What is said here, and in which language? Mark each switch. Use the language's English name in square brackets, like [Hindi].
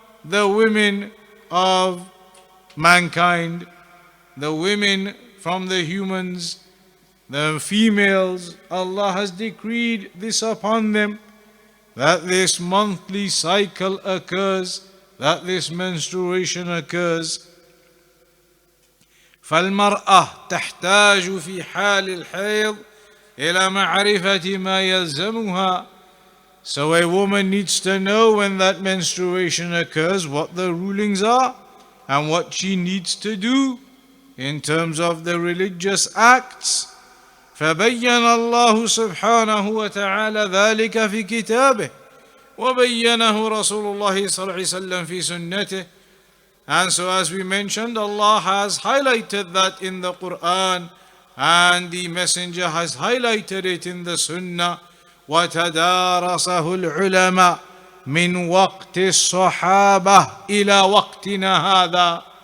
[English] the women of mankind, the women from the humans, the females. Allah has decreed this upon them, that this monthly cycle occurs, that this menstruation occurs. [Arabic] فالمرأة تحتاج في حال الحيض إلى معرفة ما يلزمها. [English] So a woman needs to know when that menstruation occurs, what the rulings are and what she needs to do in terms of the religious acts. [Arabic] فبين الله سبحانه وتعالى ذلك في كتابه وبينه رسول الله صلى الله عليه وسلم في سنته. [English] And so, as we mentioned, Allah has highlighted that in the Quran, and the Messenger has highlighted it in the Sunnah. [Arabic] وَتَدَارَسَهُ الْعُلَمَاء مِنْ وَقْتِ الصَّحَابَةِ إِلَى وَقْتِنَا هَذَا.